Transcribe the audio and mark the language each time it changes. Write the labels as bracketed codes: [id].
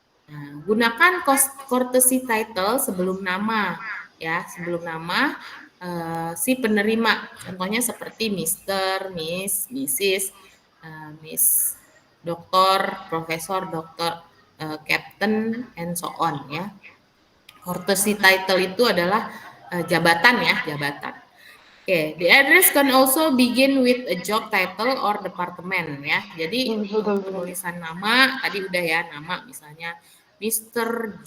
[id] Nah, gunakan courtesy title sebelum nama ya, sebelum nama si penerima. Contohnya seperti Mr., Miss, Mrs., Miss, Doktor, Profesor, Dokter, Captain, [en] and so on [id] ya. Courtesy title itu adalah jabatan ya, jabatan. [en] Oke, the address can also begin with a job title or department ya. [id] Jadi penulisan nama tadi udah ya, nama misalnya Mr.